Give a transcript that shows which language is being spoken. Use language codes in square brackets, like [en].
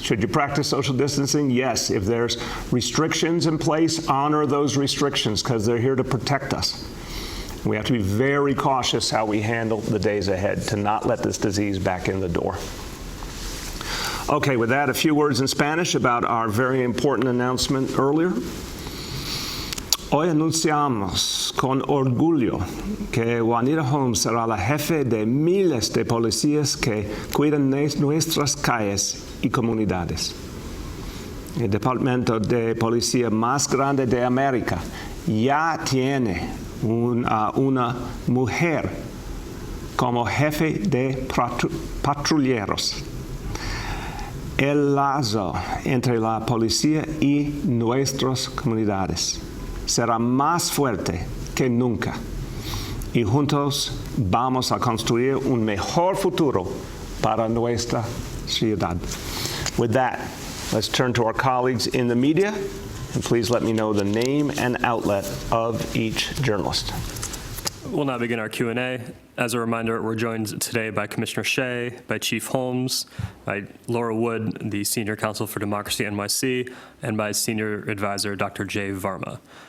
[en] Should you practice social distancing? Yes. If there's restrictions in place, honor those restrictions, because they're here to protect us. We have to be very cautious how we handle the days ahead to not let this disease back in the door. Okay, with that, a few words in Spanish about our very important announcement earlier. [es] Hoy anunciamos con orgullo que Juanita Holmes será la jefe de miles de policías que cuidan nuestras calles y comunidades. El departamento de policía más grande de América ya tiene una mujer como jefe de patrulleros. El lazo entre la policía y nuestras comunidades será más fuerte que nunca, y juntos vamos a construir un mejor futuro para nuestra ciudad. [en] With that, let's turn to our colleagues in the media, and please let me know the name and outlet of each journalist. We'll now begin our Q&A. As a reminder, we're joined today by Commissioner Shea, by Chief Holmes, by Laura Wood, the Senior Counsel for Democracy NYC, and by Senior Advisor Dr. Jay Varma.